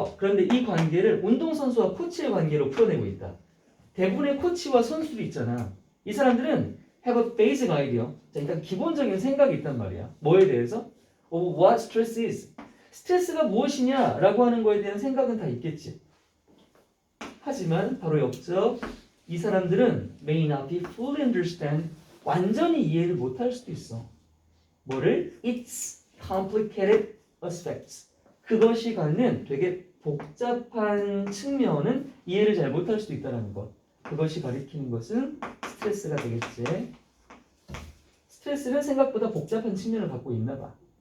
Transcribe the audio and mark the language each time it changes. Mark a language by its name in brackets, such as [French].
[Korean] 그런데 이 관계를 운동선수와 코치의 관계로 풀어내고 있다. 대부분의 코치와 선수들이 있잖아. 이 사람들은 [English] have a basic idea. [Korean] 자, 일단 기본적인 생각이 있단 말이야. 뭐에 대해서? [English] Of what stress is. [Korean] 스트레스가 무엇이냐 라고 하는 거에 대한 생각은 다 있겠지. 하지만 바로 역적 이 사람들은 [English] may not be fully understand. [Korean] 완전히 이해를 못할 수도 있어. 뭐를? [English] Its complicated aspects. [Korean] 그것이 갖는 되게 복잡한 측면은 이해를 잘 못할 수도 있다는 것. 그것이 가리키는 것은 스트레스가 되겠지. 스트레스는 생각보다 복잡한 측면을 갖고 있나 봐.